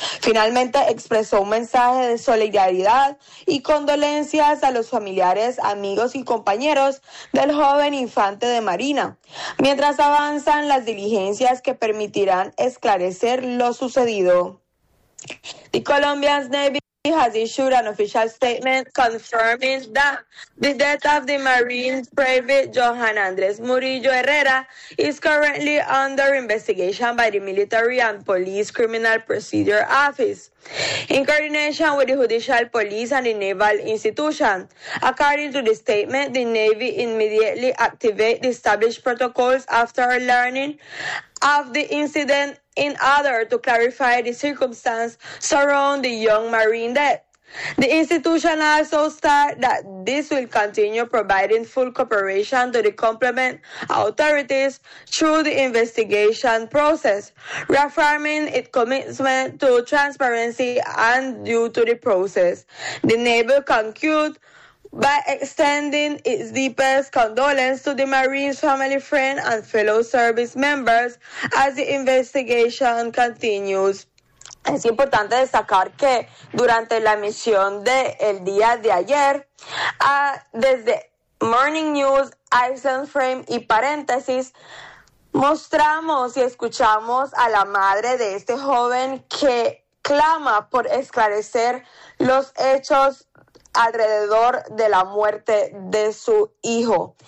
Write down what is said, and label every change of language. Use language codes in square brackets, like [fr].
[es] Finalmente, expresó un mensaje de solidaridad y condolencias a los familiares, amigos y compañeros del joven infante de Marina, mientras avanzan las diligencias que permitirán esclarecer lo sucedido. [en] The Colombian Navy has issued an official statement confirming that the death of the Marine Private Johan Andrés Murillo Herrera is currently under investigation by the Military and Police Criminal Procedure Office, in coordination with the Judicial Police and the Naval Institution. According to the statement, the Navy immediately activated the established protocols after learning of the incident in order to clarify the circumstance surrounding the young Marine death. The institution also stated that this will continue providing full cooperation to the complement authorities through the investigation process, reaffirming its commitment to transparency and due to the process. The Naval concluded by extending its deepest condolence to the Marine's family, friend, and fellow service members as the investigation continues. [es] Es importante destacar que durante la emisión del día de ayer, desde Morning News, Iceland Frame y paréntesis, mostramos y escuchamos a la madre de este joven que clama por esclarecer los hechos alrededor de la muerte de su hijo.